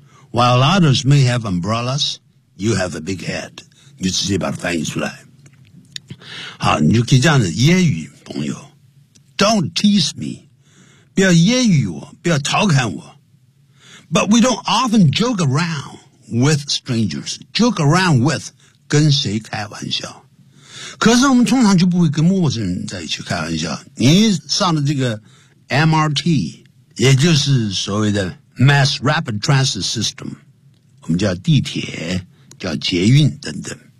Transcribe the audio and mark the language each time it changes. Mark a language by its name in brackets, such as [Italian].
[English] While others may have umbrellas, you have a big head. [Chinese] 你直接把它翻译出来。好，你就可以这样子揶揄朋友。 [English] Don't tease me. [Chinese] 不要揶揄我，不要调侃我。 [English] But we don't often joke around with strangers. Joke around with [Chinese] 跟谁开玩笑。可是我们通常就不会跟陌生人在一起开玩笑。你上了这个 MRT, 也就是所谓的 Mass Rapid Transit System, 我们叫地铁、叫捷运等等。